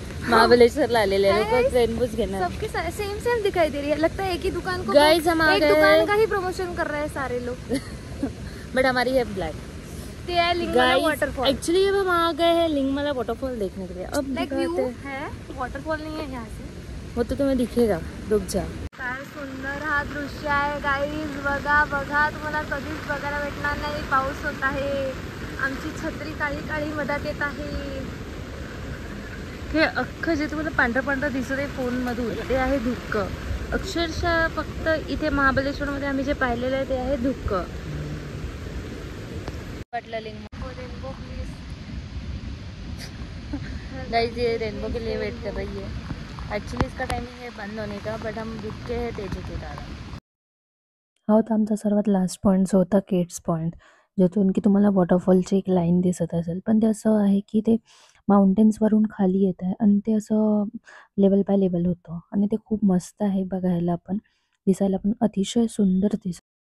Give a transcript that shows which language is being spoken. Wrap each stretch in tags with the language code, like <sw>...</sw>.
<mr>महाबलेश्वरला आलेले लोक रेनबोज घेणार.</mr> <hi>सबके सेम सेम दिखाई दे रही है, लगता है एक ही दुकान को गाइस हम आ एक गए, दुकान का ही प्रमोशन कर रहे हैं सारे लोग। बट हमारी है ब्लैक। ते है लिंगमाला वाटरफॉल। एक्चुअली अब हम आ गए हैं लिंगमाला वाटरफॉल देखने के लिए। अब लाइक व्यू है, वाटरफॉल नहीं है यहाँ से, वो तो तुम्हें दिखेगा, रुक जा.</hi> <mr>काय सुंदर हा दृश्य आहे गाईज. बघा बघा, तुम्हाला कधीच बघायला भेटणार नाही. पाऊस होत आहे, आमची छत्री काळी काळी मधात येत आहे. हे अख्खं जे तुम्हाला पांढरं पांढरं दिसत आहे फोनमधून ते आहे धुक्क. अक्षरशः फक्त इथे महाबळेश्वरमध्ये आम्ही जे पाहिलेलं आहे ते आहे धुक्क. वाटलं लिंक रेनबो प्लीज.</mr> <hi>गाइस ये रेनबो के लिए वेट कर रही है. एक्चुअली इसका टाइमिंग है बंद होने का, बट हम रुक के है तेजू के कारण.</hi> <mr>हा होता आमचा सर्वात लास्ट पॉईंट जो होता केट्स पॉईंट, ज्यातून की तुम्हाला वॉटरफॉलची एक लाईन दिसत असेल, पण ते असं आहे की ते माउंटेन्सवरून खाली येत आहे आणि ते असं लेवल बाय लेवल होतं आणि ते खूप मस्त आहे बघायला पण, दिसायला पण अतिशय सुंदर दिसत.</mr>